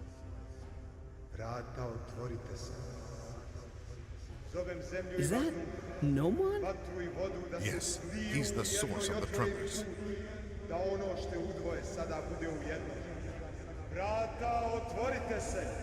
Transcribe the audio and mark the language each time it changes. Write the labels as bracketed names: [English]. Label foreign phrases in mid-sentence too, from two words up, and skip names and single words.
[Serbian] Vrata otvorite se. Zovem zemlju i [English] Is that [Serbian] vazduh, [English] Nomon? [Serbian] vatru i vodu, da se [English] Yes, [Serbian] sliju [English] he's the [Serbian] u [English] source [Serbian] jednoj [English] of the [Serbian] otvoreni [English] trumpets. [Serbian] put, da ono što je u dvoje sada bude ujedno. Vrata otvorite se.